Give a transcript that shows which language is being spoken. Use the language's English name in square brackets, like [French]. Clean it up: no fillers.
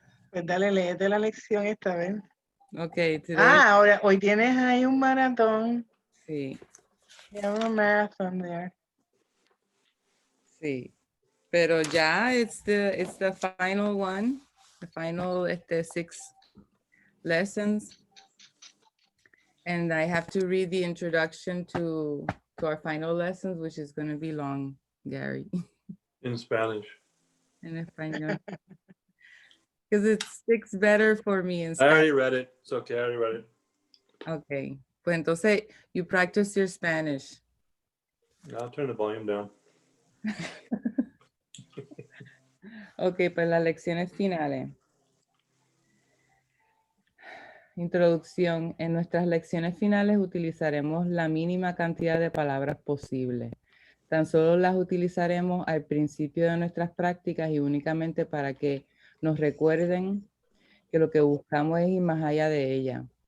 [Spanish] Pues dale, léete la lección esta vez. [English] Okay, today. [Spanish] Ahora, hoy tienes ahí un maratón. Sí. [English] You have a marathon there. [Spanish] Sí. Pero ya [English] it's the final one. The final 6 lessons. And I have to read the introduction to our final lessons, which is going to be long, Gary, In Spanish. [Spanish] en español. [English] Because it sticks better for me in I Spanish. already read it. It's okay. I already read it. Okay. [Spanish] Pues entonces, [English] you practice your Spanish. I'll turn the volume down. [Spanish] Ok, pues las lecciones finales. Introducción. En nuestras lecciones finales utilizaremos la mínima cantidad de palabras posible. Tan solo las utilizaremos al principio de nuestras prácticas y únicamente para que nos recuerden que lo que buscamos es ir más allá de ella.